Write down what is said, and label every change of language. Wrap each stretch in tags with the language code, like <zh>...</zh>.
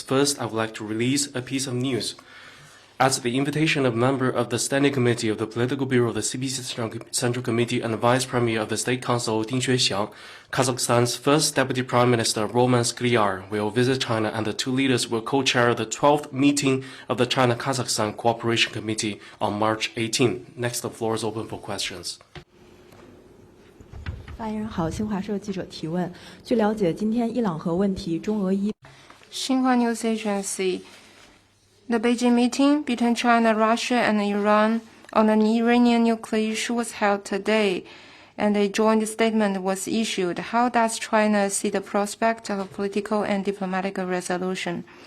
<en>First, I would like to release a piece of news. At the invitation of a member of the Standing Committee of the Political Bureau of the CPC Central Committee and the Vice Premier of the State Council, Ding Xuexiang, Kazakhstan's first Deputy Prime Minister, Roman Skляr, will visit China, and the two leaders will co-chair the 12th meeting of the China-Kazakhstan Cooperation Committee on March 18. Next, the floor is open for questions.</en> <zh>发言人好，新华社记者提问。据了解，今天伊朗核问题，中俄伊。</zh> <en>Xinhua News Agency. The Beijing meeting between China, Russia, and Iran on the Iranian nuclear issue was held today, and a joint statement was issued. How does China see the prospect of political and diplomatic resolution?</en>